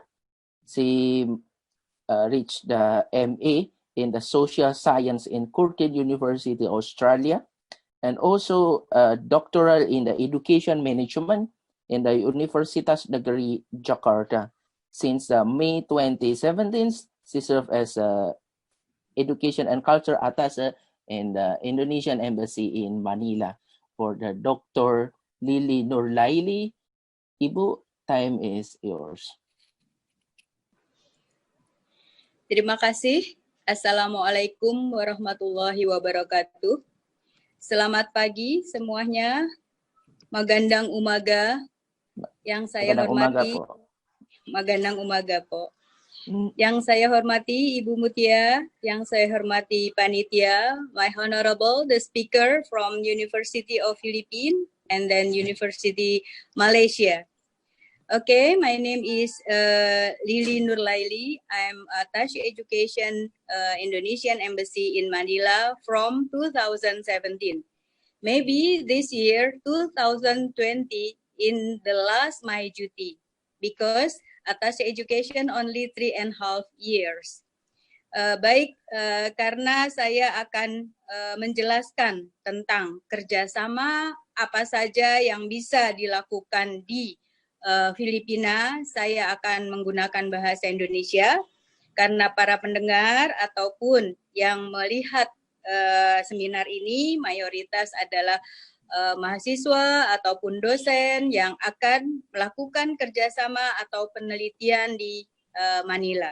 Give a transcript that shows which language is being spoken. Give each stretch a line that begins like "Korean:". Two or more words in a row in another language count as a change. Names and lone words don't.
English: She reached the MA in the Social Science in Curtin University, Australia, and also doctoral in the Education Management in the Universitas Negeri Jakarta. Since May 2017, she served as Education and Culture Attaché in the Indonesian Embassy in Manila. For the Dr. Lili Nurlaili, Ibu, time is yours.
Indonesian: Terima kasih.
Arabic: السلام عليكم ورحمة الله وبركاته.
Indonesian: Selamat pagi semuanya.
Filipino: Magandang umaga
Indonesian: yang saya hormati.
Filipino: Magandang umaga po.
Indonesian: Yang saya hormati Ibu Mutia, yang saya hormati panitia,
English: my honorable the speaker from University of Philippines and then University Malaysia. Okay, my name is Lili Nurlaili. I'm Attaché Education Indonesian Embassy in Manila from 2017. Maybe this year, 2020, in the last my duty, because Attaché Education only 3.5 years.
Indonesian: Karena saya akan menjelaskan tentang kerjasama apa saja yang bisa dilakukan di Filipina, saya akan menggunakan bahasa Indonesia karena para pendengar ataupun yang melihat seminar ini mayoritas adalah mahasiswa ataupun dosen yang akan melakukan kerjasama atau penelitian di Manila.